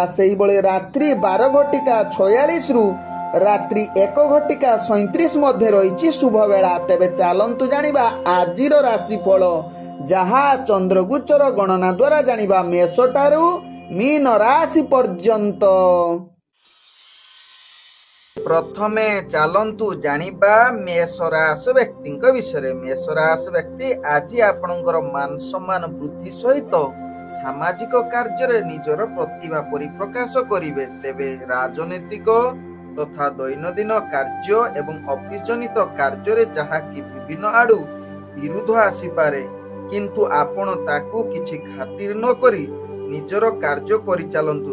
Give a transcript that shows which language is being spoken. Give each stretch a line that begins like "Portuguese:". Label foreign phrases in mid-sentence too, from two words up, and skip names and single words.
Odia: ସେହିଭଳି ରାତ୍ରି 12:46 ରାତ୍ରି 1:37 ମଧ୍ୟ ରହିଛି ଶୁଭ ବେଳା। ତେବେ ଚାଲନ୍ତୁ ଜାଣିବା ଆଜିର ରାଶିଫଳ, ଯାହା ଚନ୍ଦ୍ରଗୋଚର ଗଣନା ଦ୍ୱାରା ଜାଣିବା ମେଷଠାରୁ ମୀନ ରାଶି ପର୍ଯ୍ୟନ୍ତ। ପ୍ରଥମେ ଚାଲନ୍ତୁ ଜାଣିବା ମେଷ ରାଶି ବ୍ୟକ୍ତି ବିଷୟ। ମେଷ ରାଶି ବ୍ୟକ୍ତି ଆଜି ଆପଣଙ୍କର ମାନ ସମ୍ମାନ ବୃଦ୍ଧି ସହିତ ସାମାଜିକ କାର୍ଯ୍ୟ ନିଜର ପ୍ରତିଭା ପରିପ୍ରକାଶ କରିବେ। ତେବେ ରାଜନୈତିକ ତଥା ଦୈନନ୍ଦିନ କାର୍ଯ୍ୟ ଏବଂ ଅଫିସ ଜନିତ କାର୍ଯ୍ୟ ଯାହା କି ବିଭିନ୍ନ ଆଡ଼ୁ ବିରୋଧ ଆସିପାରେ, କିନ୍ତୁ ଆପଣ ତାକୁ କିଛି ଖାତିର ନ କରି ନିଜର କାର୍ଯ୍ୟ କରି ଚାଲନ୍ତୁ।